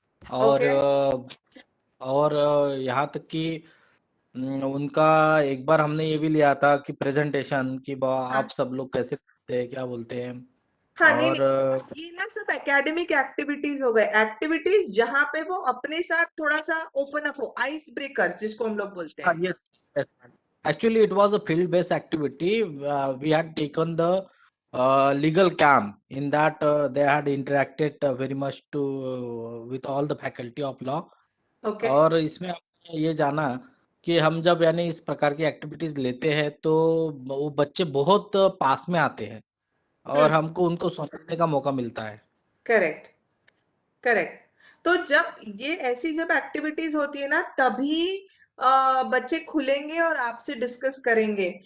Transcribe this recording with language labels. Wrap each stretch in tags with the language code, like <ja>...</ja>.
<hi>और और यहाँ तक कि उनका एक बार हमने ये भी लिया था कि प्रेजेंटेशन कि आप सब लोग कैसे करते हैं, क्या बोलते हैं. हाँ और नहीं, ये ना सब एकेडमिक एक्टिविटीज हो गए, एक्टिविटीज जहाँ पे वो अपने साथ थोड़ा सा ओपन अप हो, आइस ब्रेकर्स जिसको हम लोग बोलते हैं.</hi> <en>yes, actually it was a field based activity. We had taken the legal camp. In that they had interacted very much with all the faculty of law. Okay.</en> <hi>और इसमें हमने ये जाना कि हम जब यानी इस प्रकार की एक्टिविटीज लेते हैं तो वो बच्चे बहुत पास में आते हैं और हमको उनको समझने का मौका मिलता है.</hi> <en>Correct. Correct.</en> <hi>तो जब ये ऐसी जब एक्टिविटीज होती है ना, तभी बच्चे खुलेंगे और आपसे डिस्कस करेंगे।</hi>